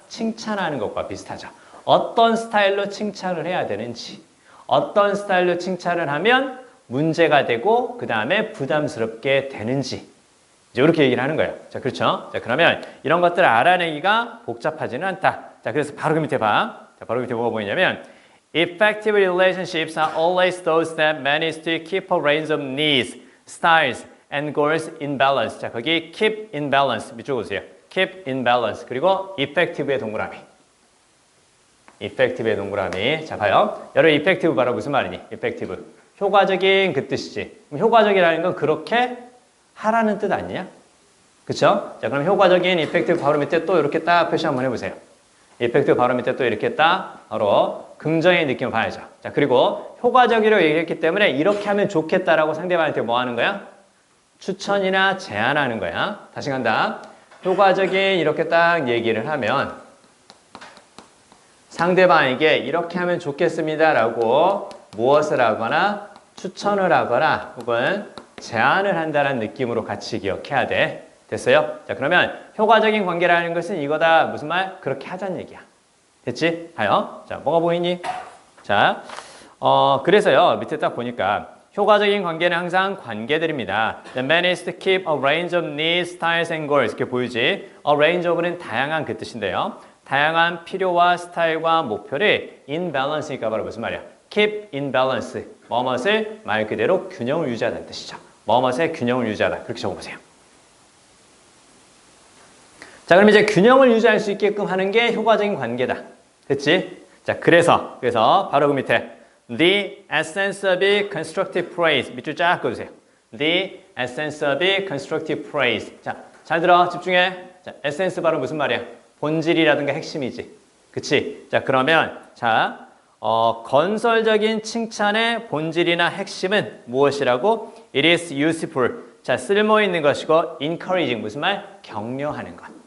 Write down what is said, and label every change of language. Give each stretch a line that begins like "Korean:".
Korean: 칭찬하는 것과 비슷하죠. 어떤 스타일로 칭찬을 해야 되는지, 어떤 스타일로 칭찬을 하면 문제가 되고 그 다음에 부담스럽게 되는지 이렇게 얘기를 하는 거예요. 자, 그렇죠? 자, 그러면 이런 것들을 알아내기가 복잡하지는 않다. 자, 그래서 바로 그 밑에 봐. 자, 바로 밑에 뭐가 보이냐면
English: Effective relationships are always those that manage to keep a range of needs, styles, and goals in balance.
Korean: 자, 거기
English: keep in balance
Korean: 밑줄 보세요. keep in balance. 그리고 effective의 동그라미. effective의 동그라미. 자, 봐요. 여러분, effective 바로 무슨 말이니? effective. 효과적인 그 뜻이지. 그럼 효과적이라는 건 그렇게 하라는 뜻 아니냐? 그쵸? 자, 그럼 효과적인 effective 바로 밑에 또 이렇게 딱 표시 한번 해보세요. effective 바로 밑에 또 이렇게 딱 바로 긍정의 느낌을 봐야죠. 자, 그리고 효과적이라고 얘기했기 때문에 이렇게 하면 좋겠다라고 상대방한테 뭐 하는 거야? 추천이나 제안하는 거야. 다시 간다. 효과적인 이렇게 딱 얘기를 하면 상대방에게 이렇게 하면 좋겠습니다라고 무엇을 하거나 추천을 하거나 혹은 제안을 한다는 느낌으로 같이 기억해야 돼. 됐어요? 자, 그러면 효과적인 관계라는 것은 이거다. 무슨 말? 그렇게 하자는 얘기야. 됐지? 봐요. 자, 뭐가 보이니? 자, 그래서요. 밑에 딱 보니까 효과적인 관계는 항상 관계들입니다.
English: The man is to keep a range of needs, styles, and goals.
Korean: 이렇게 보이지?
English: A range of
Korean: 는 다양한 그 뜻인데요. 다양한 필요와 스타일과 목표를
English: in balance
Korean: 니까 바로 무슨 말이야?
English: keep in balance.
Korean: 뭐뭇을 말 그대로 균형을 유지하다는 뜻이죠. 뭐뭇의 균형을 유지하다. 그렇게 적어보세요. 자, 그럼 이제 균형을 유지할 수 있게끔 하는 게 효과적인 관계다. 됐지?
English: 자, 그래서 바로 그 밑에 The essence of constructive praise
Korean: 밑줄 쫙 그어주세요.
English: The essence of constructive praise.
Korean: 자, 잘 들어. 집중해. 자, essence 바로 무슨 말이야? 본질이라든가 핵심이지. 그치? 자, 그러면 자, 건설적인 칭찬의 본질이나 핵심은 무엇이라고?
English: It is useful.
Korean: 자, 쓸모 있는 것이고 encouraging 무슨 말? 격려하는 것.